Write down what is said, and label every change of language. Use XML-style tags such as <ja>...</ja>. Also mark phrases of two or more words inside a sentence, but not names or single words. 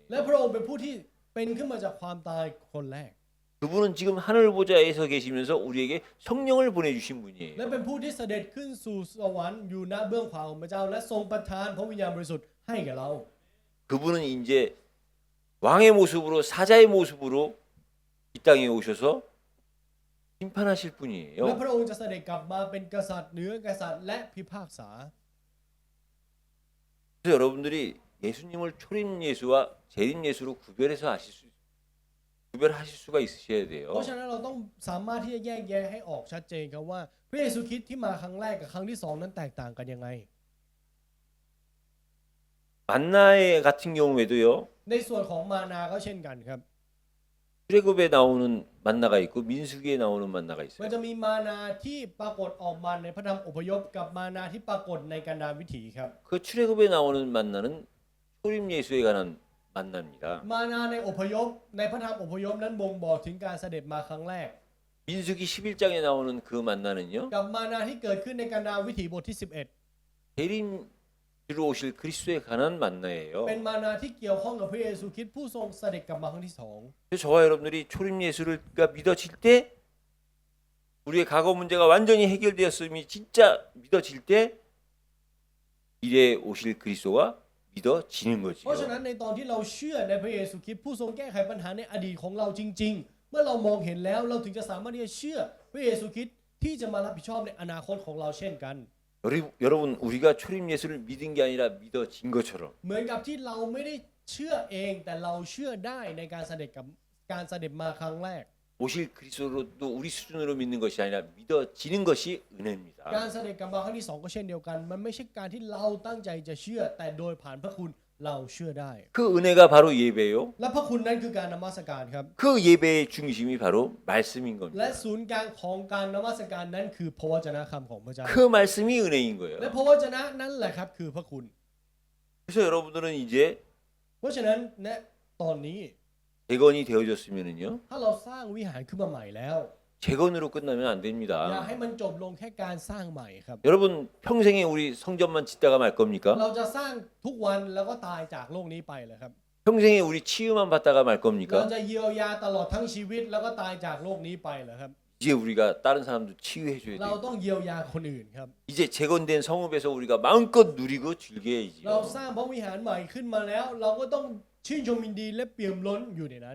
<th>และพระองค์เป็นผู้ที่เป็นขึ้นมาจากความตายคนแรก</th> <ko>그분은 지금 하늘 보좌에서 계시면서 우리에게 성령을 보내주신</ko> <th>และ</th> <ko>분이에요.</ko> <th>เป็นผู้ที่เสด็จขึ้นสู่สวรรค์อยู่ณเบื้องขวาของพระเจ้า และทรงประทานพระวิญญาณบริสุทธิ์ให้แก่เรา</th> <ko>그분은 이제 왕의 모습으로 사자의 모습으로 이 땅에 오셔서 심판하실</ko> <th>และ</th> <ko>분이에요.</ko> <th>พระองค์จะเสด็จกลับมาเป็นกษัตริย์เหนือกษัตริย์และพิพากษา</th> <ko>그래서 여러분들이 예수님을 초림 예수와 재림 예수로 구별하실 수가 있으셔야</ko> <th>เพ</th> <ko>돼요.</ko> <th>ราะฉะนั้นเราต้องสามารถที่จะแยกแยะให้ออกชัดเจนครับว่าพระเยซูคริสต์ที่มาครั้งแรกกับครั้งที่สองนั้นแตกต่างกันยังไง</th> <ko>만나의 같은 경우에도요.</ko> <th>ในส่วนของมานาก็เช่นกันครับ</th> <ko>출애굽에 나오는 만나가 있고 민수기에 나오는 만나가</ko> <th>มัน</th> <ko>있어요.</ko> <th>จะมีมานาที่ปรากฏออกมาในพระธรรมอพยพกับมานาที่ปรากฏในกันดารวิถีครับ</th> <ko>그 출애굽에 나오는 만나는 초림 예수에 관한 만납니다.</ko> <th>มานาในอพยพในพระธรรมอพยพนั้นบ่งบอกถึงการเสด็จมาครั้งแรก</th> <ko>민수기 11장에 나오는 그 만나는요.</ko> <th>กับมานาที่เกิดขึ้นในกันดารวิถีบทที่</th> <ko>재림주로 오실 그리스도에 관한 만나예요.</ko> <th>11 เป็นมานาที่เกี่ยวข้องกับพระเยซูคริสต์ผู้ทรงเสด็จกลับมาครั้งที่สอง</th> <ko>그래서 저와 여러분들이 초림 예수를 믿어질 때 우리의 과거 문제가 완전히 해결되었음이 진짜 믿어질 때 미래에 오실 그리스도가 믿어지는</ko> <th>เพราะฉะ</th> <ko>거지요.</ko> <th>นั้นในตอนที่เราเชื่อในพระเยซูคริสต์ผู้ทรงแก้ไขปัญหาในอดีตของเราจริง ๆ เมื่อเรามองเห็นแล้วเราถึงจะสามารถที่จะเชื่อพระเยซูคริสต์ที่จะมารับผิดชอบในอนาคตของเราเช่นกัน</th> <ko>여러분 우리가 초림 예수를 믿은 게 아니라 믿어진 것처럼</ko> <th>เหมือนกับที่เราไม่ได้เชื่อเองแต่เราเชื่อได้ในการเสด็จมาครั้งแรก</th> <ko>오실 그리스도도 우리 수준으로 믿는 것이 아니라 믿어지는 것이</ko> <th>การ</th> <ko>은혜입니다.</ko> <th>เสด็จกลับมาครั้งที่สองก็เช่นเดียวกัน มันไม่ใช่การที่เราตั้งใจจะเชื่อแต่โดยผ่านพระคุณเราเชื่อได้</th> <ko>그 은혜가 바로 예배요.</ko> <th>และพระคุณนั้นคือการนมัสการครับ</th> <ko>그 예배의 중심이 바로 말씀인</ko> <th>และ</th> <ko>겁니다.</ko> <th>ศูนย์กลางของการนมัสการนั้นคือพระวจนะคำของพระเจ้า</th> <ko>그 말씀이 은혜인</ko> <th>และ</th> <ko>거예요.</ko> <th>พระวจนะนั้นแหละครับคือพระคุณ</th> <ko>그래서 여러분들은 이제</ko> <th>เพราะฉะนั้นณตอนนี้</th> <ko>재건이 되어졌으면은요.</ko> <th>ถ้าเราสร้างวิหารขึ้นมาใหม่แล้ว</th> <ko>재건으로 끝나면 안</ko> <th>อย่า</th> <ko>됩니다.</ko> <th>ให้มันจบลงแค่การสร้างใหม่ครับ</th> <ko>여러분 평생에 우리 성전만 짓다가 말</ko> <th>เรา</th> <ko>겁니까?</ko> <th>จะสร้างทุกวันแล้วก็ตายจากโลกนี้ไปเลยครับ</th> <ko>평생에 우리 치유만 받다가 말</ko> <th>เรา</th> <ko>겁니까?</ko> <th>จะเยียวยาตลอดทั้งชีวิตแล้วก็ตายจากโลกนี้ไปเหรอครับ</th> <ko>이제 우리가 다른 사람도 치유해 줘야</ko> <th>เรา</th> <ko>돼요.</ko> <th>ต้องเยียวยาคนอื่นครับ</th> <ko>이제 재건된 성읍에서 우리가 마음껏 누리고</ko> <th>เรา</th> <ko>즐겨야지요.</ko> <th>สร้างพระวิหารใหม่ขึ้นมาแล้ว เราก็ต้องชื่นชมยินดีและเปี่ยมล้นอยู่ในนั้น</th>